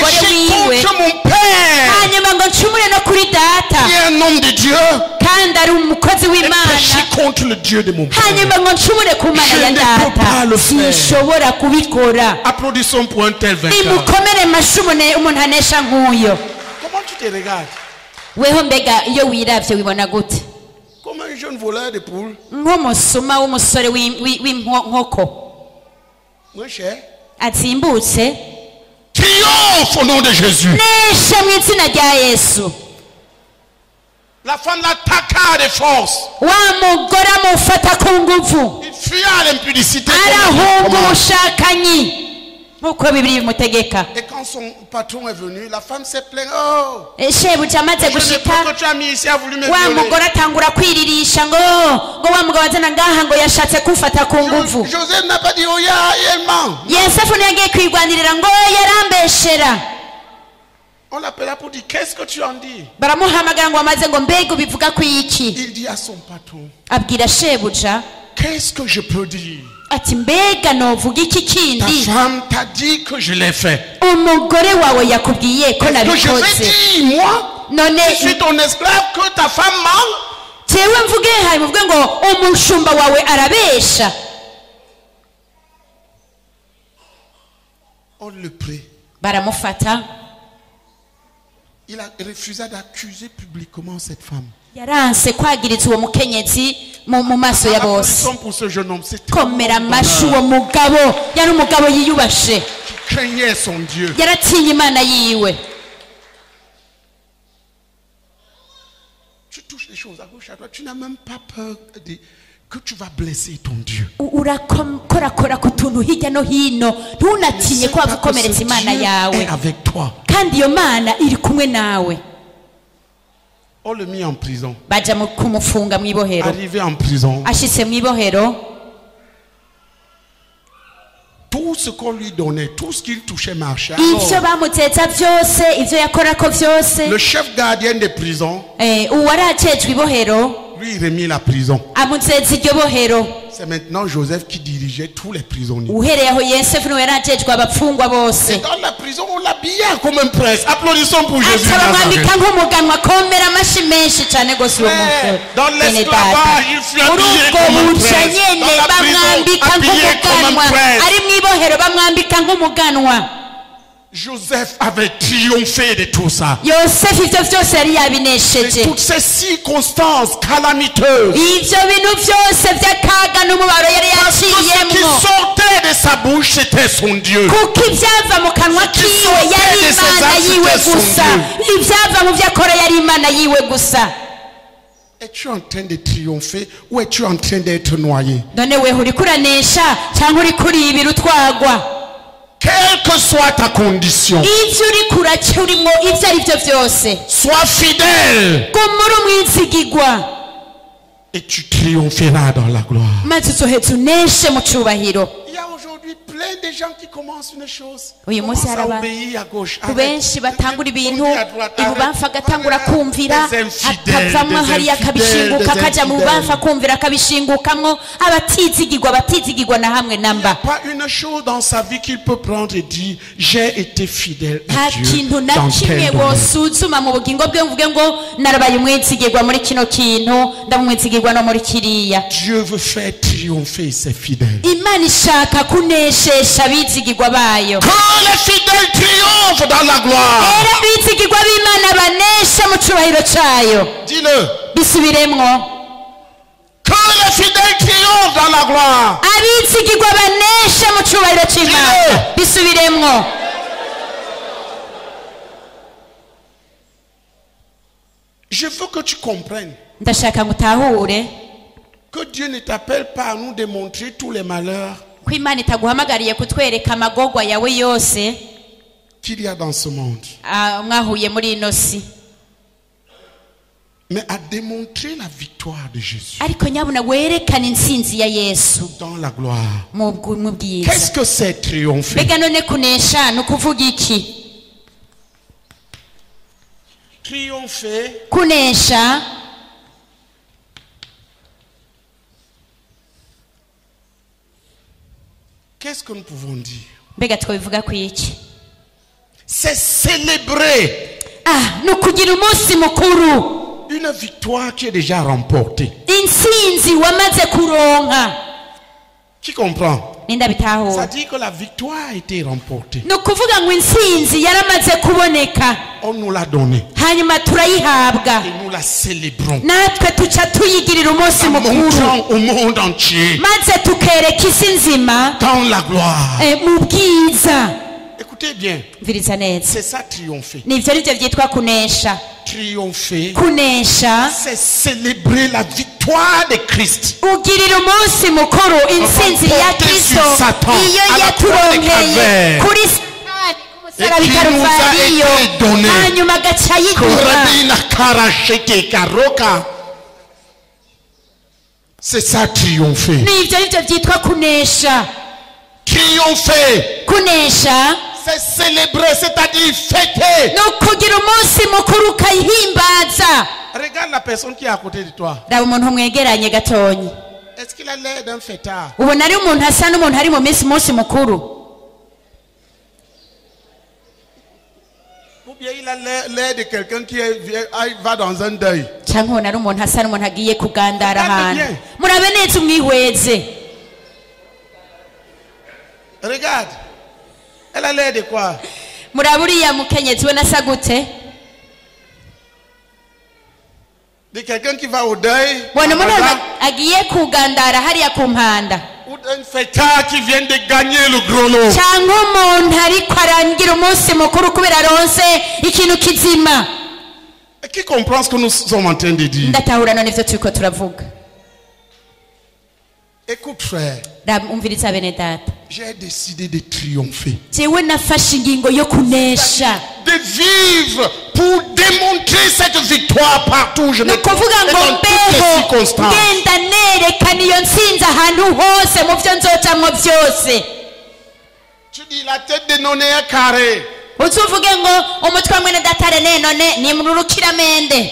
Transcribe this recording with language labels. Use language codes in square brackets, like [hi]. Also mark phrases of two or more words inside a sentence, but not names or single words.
[fr] Pécher [rn] wiwe, [fr] contre mon père, [rn] hanyuma ngo ncumure no kuri data [fr] qui est un homme de Dieu, [rn] kandi ari umukozi [fr] et [rn] w'Imana, [fr] pécher contre le Dieu de mon père. [rn] hanyuma ngo ncumure ku mana [fr] Je [rn] ya [fr] ne peux pas [rn] data. [fr] le faire. [rn] Sinshobora kubikora. [fr] Applaudissons pour un tel vainqueur. [rn] Nimukomere amashyi umuntu anesha nk'uyo. [fr] Comment tu te regardes? [rn] Weho mbega iyo wiravye wibona gute? [fr] Comme un jeune voleur de poules. [rn] Nk'umusuma w'umusore w'inkoko [fr] Mon cher, [rn] atsimbutse, [fr] triomphe au nom de Jésus. [rn] nesha mu izina rya Yesu. [fr] La femme l'attaqua de force. [rn] Wa mugore amufata ku nguvu, [fr] Il fuya à l'impudicité. [rn] arahunga ubushakanyi nk'uko Bibiliya bimutegeka. [fr] Et quand son patron est venu, la femme s'est plainte. Oh, [rn] Shebuja amaze [fr] je ne [rn] gushika, [fr] peux que tu as mis ici, a voulu me [rn] wa [fr] violer. [rn] mugore atangura kwiririsha ngo wa mugabo azana ngaha ngo yashatse kumfata ku nguvu. [fr] Joseph n'a pas dit, oh, il ment. [rn] Yosefu ntiyagiye kwirwanirira ngo yarambeshera. [fr] On l'appela pour dire, qu'est-ce que tu en dis? [rn] Baramuhamagara ngo amaze ngo mbega ubivuga ku iki. [fr] Il dit à son patron, [rn] Abwira shebuja [fr] qu'est-ce que je peux dire? [rn] ati mbega novuga iki [fr] Ta [rn] kindi? [fr] femme t'a dit que je l'ai fait. [rn] Umugore wawe yakubwiye ko [fr] Est-ce que je vais [rn] nabikoze. [fr] dire, moi, [rn] None [fr] je suis ton esclave, que ta femme ment? [rn] jewe mvuge hari muvuge ngo umushumba wawe arabesha. [fr] On le prie. [rn] Baramufata, [fr] Il a refusé d'accuser publiquement cette femme. [rn] yaranse kwagiriza uwo mukenyezi mu maso ya bose. [fr] Applaudissons pour ce jeune homme. C'est [rn] Komera amashyi uwo mugabo, yari umugabo yiyubashe, [fr] qui craignait son Dieu. [rn] yaratinya Imana yiwe. [fr] Tu touches les choses à gauche, à droite. Tu n'as même pas peur que tu vas blesser ton Dieu. [rn] Urakorakora ku tuntu hirya no hino, ntunatinye ko wagukomeretsa Imana yawe, [fr] est avec toi. [rn] kandi iyo Mana iri kumwe nawe. [fr] On le mit en prison. [rn] Baja kumufunga mw'ibohero. [fr] Arrivé en prison, [rn] Ashitse mw'ibohero, [fr] tout ce qu'on lui donnait, tout ce qu'il touchait marchait. [rn] ivyo [fr] Alors, [rn] bamutsetsa vyose, ivyo yakorako vyose, [fr] le chef gardien de prison [rn] uwari ajejwe ibohero [fr] lui il remet la prison. [rn] amutseza iryo bohero. [fr] C'est maintenant Joseph qui dirigeait tous les prisonniers. [rn] uhereye aho Yosefu niwe yarajejwe abapfungwa bose. [fr] Et dans la prison on l'habillait comme un prince. Applaudissons pour Jésus. [rn] bamwambika nk'umuganwa komera amashi menshi cyane gose uwo muntu. [fr] Dans l'esclavage il fut habillé comme un prince. Dans la prison habillé comme un prince. [rn] ari mwibohero bamwambika nk'umuganwa. [fr] Joseph avait triomphé de tout ça. [rn] Yosefu ivyo vyose yari yabinesheje. [fr] Toutes ces circonstances calamiteuses. [rn] ivyo bintu vyose vy'akaga n'umubaro yari yaciyemwo. [fr] Ce qui sortait de sa bouche c'était son Dieu. [rn] kuko ivyava mu kanwa kiwe yari imana yiwe gusa. ivyava mu vyakora yari imana yiwe gusa. [fr] Es-tu en train de triompher ou es-tu en train d'être noyé? [rn] none we uriko uranesha cyangwa uriko uribira utwagwa? [fr] Quelle que soit ta condition, [rn] ivyo uriko uraca urimwo ivyo ari vyo vyose, [fr] sois fidèle [rn] guma uri umwizigigwa [fr] et tu triompheras dans la gloire. [rn] maze uzoheza uneshe mu cubahiro. [fr] Il y a aujourd'hui plein de gens qui commencent une chose, [rn] uyu munsi [fr] commencent [rn] hari [fr] à obéir à gauche, [rn] ku benshi batangura ibintu ibubamfu agatangura kumvira, akavamwo hariya akabishinguka akaja mu bubamfu akumvira akabishingukamwo. abatizigigwa na hamwe namba. [fr] pas une chose dans sa vie qu'il peut prendre et dire j'ai été fidèle [rn] nta [fr] à Dieu [rn] kintu na [fr] dans [rn] kimwe [fr] tel domaine. [rn] wosuzuma mu bugingo bwe mvuge ngo narabaye umwizigirwa muri kino kintu ndamumwizigirwa no muri kiriya. [fr] Dieu veut faire triompher ses fidèles. [rn] imana ishaka kuneshesha abizigirwa bayo. [fr] Que les fidèles triomphent dans la gloire. [rn] era abizigirwa b'imana banesha mu cubahiro cayo. [fr] Dis-le. [rn] bisubiremwo. [fr] Que les fidèles triomphent dans la gloire. [rn] abizigirwa banesha mu cubahiro c'imana. bisubiremwo. [fr] Je veux que tu comprennes [rn] ndashaka ngo utahure [fr] que Dieu ne t'appelle pas à nous démontrer tous les malheurs [rn] ko imana itaguhamagariye kutwereka amagorwa yawe yose [fr] qu'il y a dans ce monde, [rn] mwahuye muri ino si, [fr] mais à démontrer la victoire de Jésus [rn] ariko nyabuna werekana intsinzi ya Yesu [fr] dans la gloire. [rn] mu bwiza. [fr] Qu'est-ce que c'est triompher? [rn] mbega none kunesha ni ukuvuga iki? [fr] Triompher, [rn] kunesha [fr] qu'est-ce que nous pouvons dire? [rn] mbega twabivuga ku iki? [fr] C'est célébrer [rn] ni ukugira umunsi mukuru, [fr] une victoire qui est déjà remportée. [rn] intsinzi wamaze kuronka. [fr] Qui comprend? [rn] ninda [fr] Ça [rn] bitahura. [fr] dit que la victoire a été remportée. [rn] ni ukuvuga ngo intsinzi yaramaze kuboneka, [fr] On nous l'a donnée [rn] hanyuma turayihabwa, [fr] et nous la célébrons. [rn] natwe tuca tuyigirira umunsi [fr] En [rn] mukuru, [fr] montrant au monde entier [rn] maze tukereka isi nzima [fr] dans la gloire. [rn] mu bwiza. [fr] Écoutez bien, [rn] mviriza neza, [fr] c'est ça triompher. [rn] nivyo arivyo vyitwa kunesha. [fr] Triompher, [rn] kunesha [fr] c'est célébrer la victoire de Christ. [rn] ugirira umunsi mukuru intsinzi ya Kristo iyo yaturonkeye kuri Satani ku musaraba i Karuvariyo, hanyuma agaca yiduha. Korabina karasheke karoka. [fr] C'est ça triompher. [rn] nivyo arivyo vyitwa kunesha. [fr] Triompher, [rn] kunesha [fr] c'est célébrer, c'est-à-dire fêter. [rn] ni ukugira umunsi mukuru ukayihimbaza. [fr] Regarde la personne qui est à côté de toi. [rn] raba umuntu mwegeranye gatonyi, [fr] Est-ce qu'il a l'air d'un fêtard? [rn] ubona ari umuntu asa n'umuntu ari mu munsi mukuru, [fr] Ou bien il a l'air de quelqu'un qui va dans un deuil? [rn] cyangwa ubona ari umuntu asa n'umuntu agiye kugandara [fr] Regarde [rn] ahantu? [fr] bien. [rn] murabe neza umwihweze. [fr] Regarde. Elle a l'air de quoi? [rn] murabe uriya mukenyezi we nasa gute? [fr] De quelqu'un qui va au deuil? [rn] bona umuntu [fr] Madame, [rn] agiye kugandara hariya ku mpanda, [fr] ou d'un fêtard qui vient de gagner le gros lot? [rn] cyangwa umuntu ariko arangira umunsi mukuru kubera aronse ikintu kizima. [fr] Et qui comprend ce que nous sommes en train de dire? [rn] ndatahura none ivyo turiko turavuga. [fr] Écoute frère, [rn] umviriza bene data, [fr] j'ai décidé de triompher. [rn] jewe nafashe ingingo yo kunesha, [fr] De vivre pour démontrer cette victoire partout où je [rn] ni [fr] me trouve [rn] ukuvuga [fr] et [rn] ngo [fr] dans toutes [rn] mbeho [fr] les circonstances. [rn] ngenda nerekana iyo ntsinzi ahantu hose mu vyo nzocamwo vyose. [fr] Tu dis la tête de Noné est carrée. [rn] uzuvuge ngo umutwe wa mwene datare none ni murukiramende.